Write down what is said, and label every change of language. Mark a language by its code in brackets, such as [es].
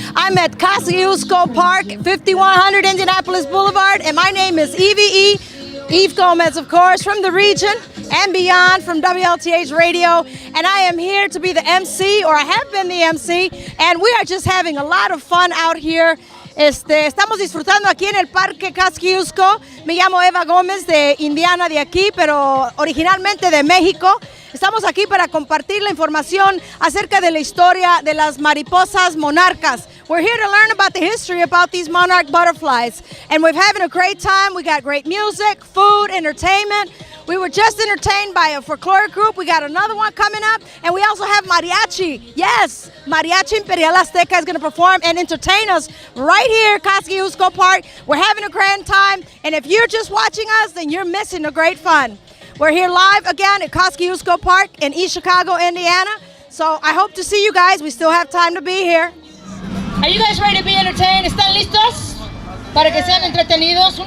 [en] I'm at Kosciuszko Park, 5100 Indianapolis Boulevard, and my name is Eve Gomez, of course, from the region and beyond, from WLTH Radio, and I am here to be the MC, or I have been the MC, and we are just having a lot of fun out here. [es] Estamos disfrutando aquí en el Parque Kosciuszko. Me llamo Eva Gómez, de Indiana, de aquí, pero originalmente de México. Estamos aquí para compartir la información acerca de la historia de las mariposas monarcas. [en] We're here to learn about the history about these monarch butterflies. And we're having a great time. We got great music, food, entertainment. We were just entertained by a folkloric group. We got another one coming up. And we also have Mariachi. Yes, Mariachi Imperial Azteca is going to perform and entertain us right here at Kosciuszko Park. We're having a grand time. And if you're just watching us, then you're missing the great fun. We're here live again at Kosciuszko Park in East Chicago, Indiana. So I hope to see you guys. We still have time to be here. Are you guys ready to be entertained? [es] ¿Están listos para que sean entretenidos?